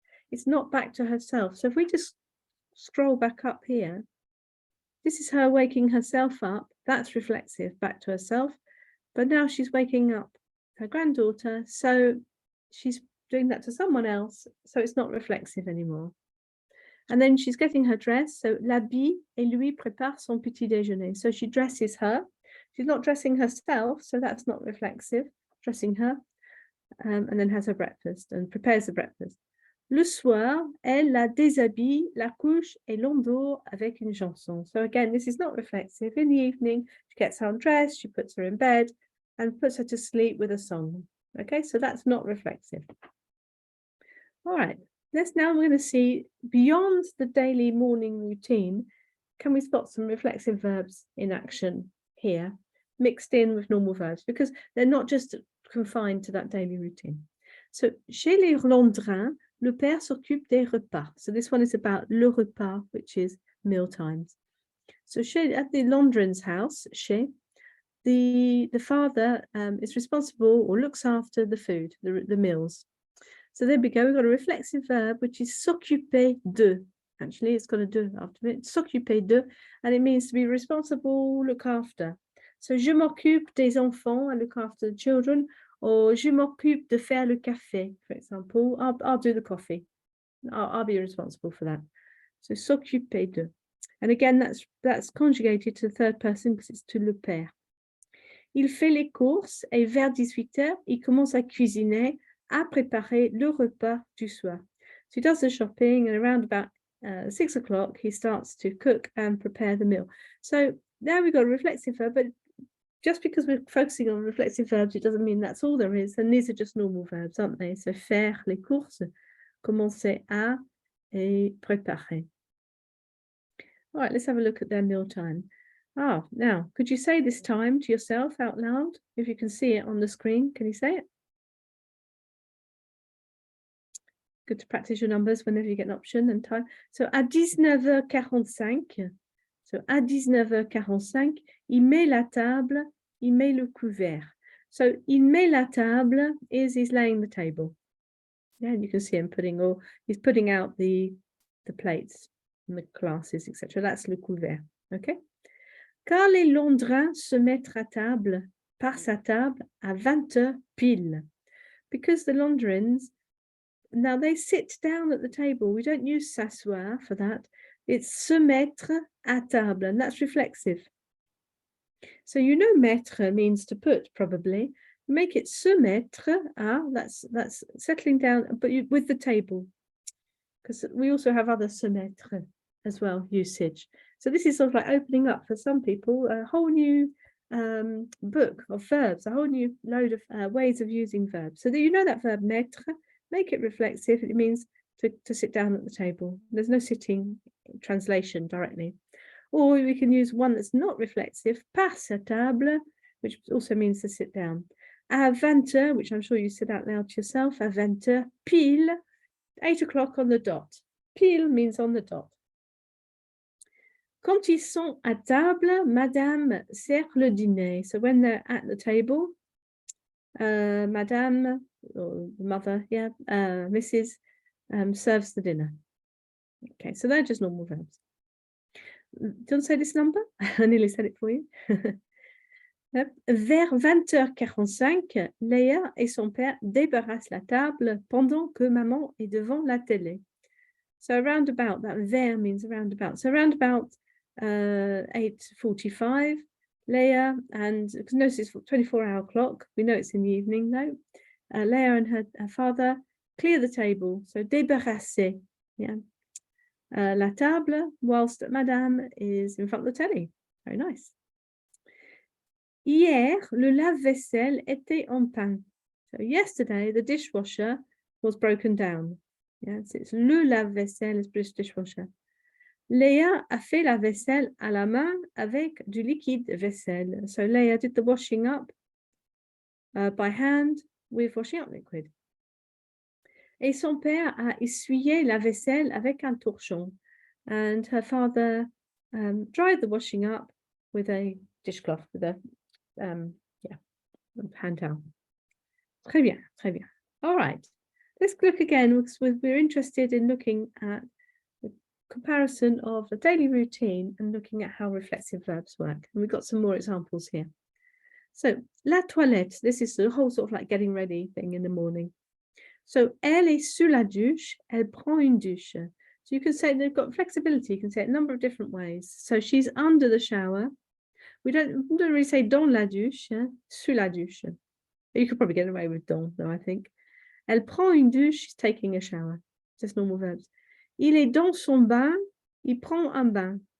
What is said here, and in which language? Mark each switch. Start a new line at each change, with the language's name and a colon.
English: It's not back to herself. So if we just scroll back up here, this is her waking herself up. That's reflexive, back to herself. But now she's waking up her granddaughter. So she's doing that to someone else. So it's not reflexive anymore. And then she's getting her dress.
French: So l'habille et lui prépare son petit déjeuner.
English: So she dresses her. She's not dressing herself. So that's not reflexive, dressing her. And then has her breakfast and prepares the breakfast.
French: Le soir, elle la déshabille, la couche et l'endort avec une chanson.
English: So again, this is not reflexive. In the evening, she gets her undressed, she puts her in bed and puts her to sleep with a song. Okay, so that's not reflexive. All right, we're going to see beyond the daily morning routine, can we spot some reflexive verbs in action here, mixed in with normal verbs, because they're not just confined to that daily routine.
French: So, chez les Londrins, le père s'occupe des repas.
English: So this one is about le repas, which is meal times. So at the Londrins' house, the father is responsible or looks after the food, the meals. So there we go. We've got a reflexive verb, which is s'occuper de. Actually, it's got a de after it. S'occuper de, and it means to be responsible, look after. So
French: je m'occupe des enfants,
English: I look after the children.
French: Or je m'occupe de faire le café,
English: for example. I'll do the coffee. I'll be responsible for that. So s'occuper de. And again, that's conjugated to the third person because it's to le père.
French: Il fait les courses et vers 18h, il commence à cuisiner, à préparer le repas du soir.
English: So he does the shopping and around about 6 o'clock, he starts to cook and prepare the meal. So now we've got a reflexive verb, but just because we're focusing on reflexive verbs, it doesn't mean that's all there is. And these are just normal verbs, aren't they?
French: So faire les courses, commencer à, et préparer.
English: All right, let's have a look at their meal time. Now, could you say this time to yourself out loud? If you can see it on the screen, can you say it? Good to practice your numbers whenever you get an option and time.
French: So à 19h45, so à 19h45, il met la table, il met le couvert.
English: So
French: il met la table
English: is he's laying the table. Yeah, and you can see him he's putting out the plates and the glasses, etc. That's le couvert. Okay.
French: Car les Londrins se mettent à table, par sa table, à 20h pile.
English: Because the Londrins, now they sit down at the table. We don't use s'asseoir for that. It's
French: se mettre à table,
English: and that's reflexive. So you know mettre means to put, probably. Make it se mettre à, that's settling down, but with the table. Because we also have other se mettre as well, usage. So this is sort of like opening up for some people a whole new book of verbs, a whole new load of ways of using verbs. So that you know that verb mettre, make it reflexive. It means to sit down at the table. There's no sitting translation directly. Or we can use one that's not reflexive, par sa table, which also means to sit down. À 20h, which I'm sure you said out loud to yourself, à 20h, pile, 8 o'clock on the dot. Pile means on the dot.
French: Quand ils sont à table, Madame sert le dîner.
English: So when they're at the table, Madame, or the mother, Mrs. Serves the dinner. Okay, so they're just normal verbs. Don't say this number. I nearly said it for you.
French: Vers 20h45, Léa et son père débarrassent la table pendant que maman est devant la télé.
English: So around about, that vers means around about. So around about 8:45, Léa and, because notice it's 24-hour clock, we know it's in the evening though, Léa and her father clear the table, so
French: débarrasser, la table
English: whilst Madame is in front of the telly. Very nice.
French: Hier, le lave-vaisselle était en panne.
English: So yesterday, the dishwasher was broken down. Yes, it's le lave-vaisselle is British dishwasher.
French: Léa a fait la vaisselle à la main avec du liquide vaisselle.
English: So Léa did the washing up by hand with washing up liquid.
French: Et son père a essuyé la vaisselle avec un torchon.
English: And her father dried the washing up with a dishcloth, with a hand towel.
French: Très bien, très bien.
English: All right. Let's look again, because we're interested in looking at the comparison of the daily routine and looking at how reflexive verbs work. And we've got some more examples here. So, la toilette, this is the whole sort of like getting ready thing in the morning.
French: So, elle est sous la douche, elle prend une douche.
English: So you can say they've got flexibility, you can say it a number of different ways. So she's under the shower. We don't really say
French: dans la douche, sous la douche.
English: You could probably get away with dans, though, I think.
French: Elle prend une douche,
English: she's taking a shower. Just normal verbs.
French: Il est dans son bain, il prend un bain.